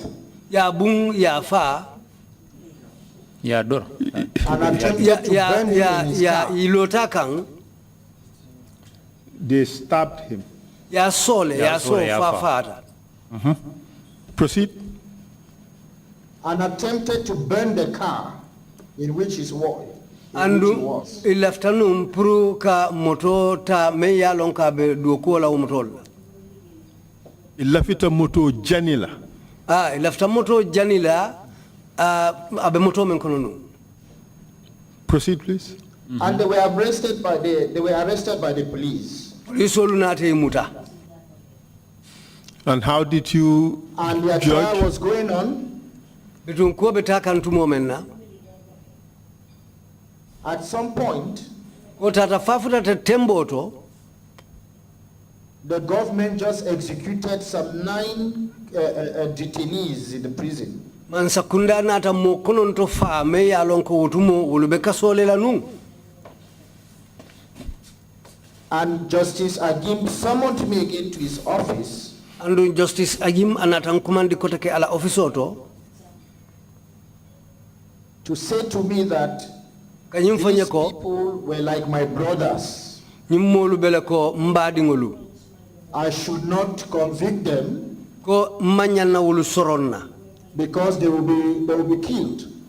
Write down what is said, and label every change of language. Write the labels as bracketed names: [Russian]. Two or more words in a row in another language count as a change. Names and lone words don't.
[Mandingo] Ya bung ya fa. Ya dor. [English] And attempted to burn him in his car. [Mandingo] Ilota kang. [English] They stabbed him. [Mandingo] Ya sole ya so fa. [English] Proceed. And attempted to burn the car in which he was. [Mandingo] Andu ilaftanum puru ka moto ta meya lonka be duoko la umotol. Ilafita moto janila. Ilafta moto janila abe moto menkononu. [English] Proceed, please. And they were arrested by the police. [Mandingo] Police olunate muta. [English] And how did you and their judge? trial was going on. [Mandingo] Betun ko betaka ntumo menna. [English] At some point, the government just executed some 9 detainees in the prison. [Mandingo] Mansakunda nata mokonon to fa me ya lonko utumo ulubeka sole la nu. [English] And Justice Agim summoned me again to his office. [Mandingo] And Justice Agim anatang kumandi koteke ala office [English] to say to me that these people were like my brothers. I should not convict them because they will be killed.